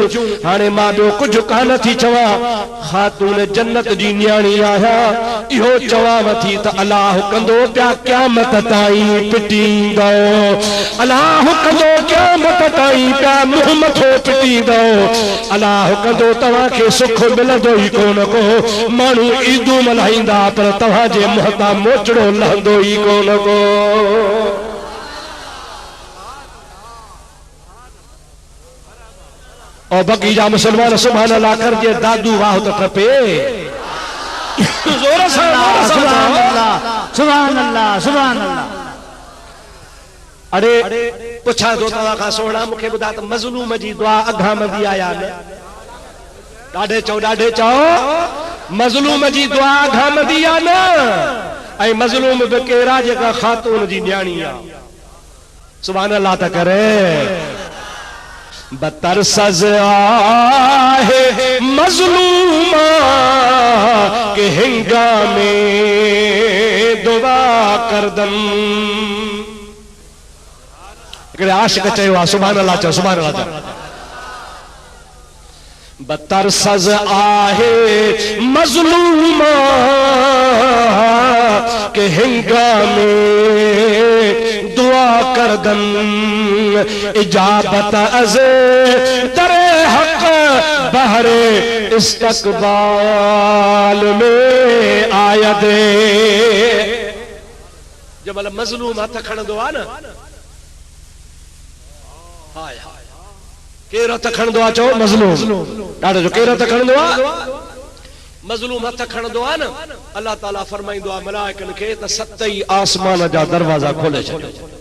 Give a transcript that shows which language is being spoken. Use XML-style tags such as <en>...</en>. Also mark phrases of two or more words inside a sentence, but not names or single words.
<sd>हाणे मां ॿियो कुझु कान थी चवां, ख़ातून जन्नत जी न्याणी आहियां, इहो चवांव थी त अलाह कंदो पिया क़यामत ताईं पिटींदो, अलाह कंदो क़यामत ताईं पिया मुंहुं मथो पिटींदो, अलाह कंदो तव्हांखे सुख मिलंदो ई कोन को, माण्हू ईदूं मल्हाईंदा पर तव्हांजे मुंहं तां मोचड़ो लहंदो ई कोन को। और बाक़ी जा मुसलमान सुभान अल्लाह कर जे दादू वाह तो टपे जोर से सुभान अल्लाह सुभान अल्लाह सुभान अल्लाह। अरे पुछा तो तव्हां खां सोना मूंखे ॿुधा त मज़लूम जी दुआ अघा मंदी आया न? ॾाढे चओ मज़लूम जी दुआ अघा मंदी आ न? ऐं मज़लूम बि केरा जेका ख़ातून जी न्याणी आ। सुभान अल्लाह त करे।</sd> <fa>بترس از آه مظلومان که هنگام دعا کردن.</fa> <sd>हिकिड़े आशिक़ चयो आहे सुभान अल्लाह चओ सुभान अल्लाह चओ।</sd> <fa>بترس از آه مظلومان که هنگام دعا کردن اجابت از در حق بهر استقبال می‌آید.</fa> <sd>जब मतलब मज़लूम हथ खणंदो आहे न, हाय हाय केर हथ खणंदो आहे चओ मज़लूम, ॾाढो जो केर हथ खणंदो आहे मज़लूम हथ खणंदो आहे न, अल्लाह ताला फरमाईंदो आहे मलाइकनि खे त सतई आसमान जा दरवाज़ा खोले छॾियो।</sd>